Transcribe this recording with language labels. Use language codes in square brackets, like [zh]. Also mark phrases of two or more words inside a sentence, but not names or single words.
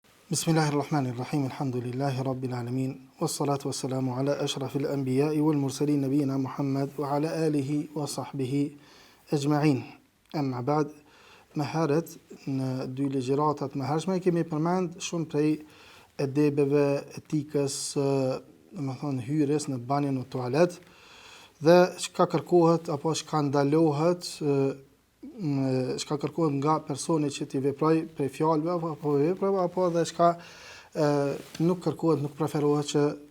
[ar] بسم الله الرحمن الرحيم. الحمد لله رب العالمين. والصلاة والسلام على أشرف الأنبياء والمرسلين نبينا محمد وعلى آله وصحبه أجمعين. أما بعد, [sq] më herët në dy ligjëratat më hershme kemi përmend shumë prej edebeve, etikës, domethënë hyrjes në banjë në tualet dhe çka kërkohet apo çka ndalohet çka kërkohet nga personi që t'i veproj prej fjalëve apo veprave apo dhe çka nuk kërkohet, nuk preferohet që